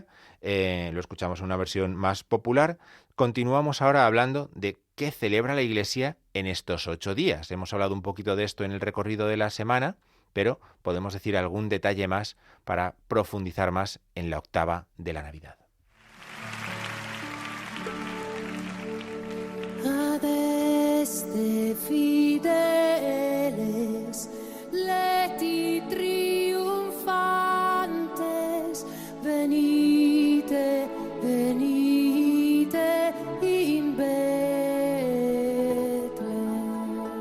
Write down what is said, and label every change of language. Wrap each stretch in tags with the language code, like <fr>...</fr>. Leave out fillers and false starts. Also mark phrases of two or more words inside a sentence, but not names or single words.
<es>Lo escuchamos en una versión más popular. Continuamos ahora hablando de qué celebra la Iglesia en estos 8 días. Hemos hablado un poquito de esto en el recorrido de la semana, pero podemos decir algún detalle más para profundizar más en la octava de la Navidad.</es> <la>Adeste fideles, leti triunfantes, venite, venite in Betlem.</la>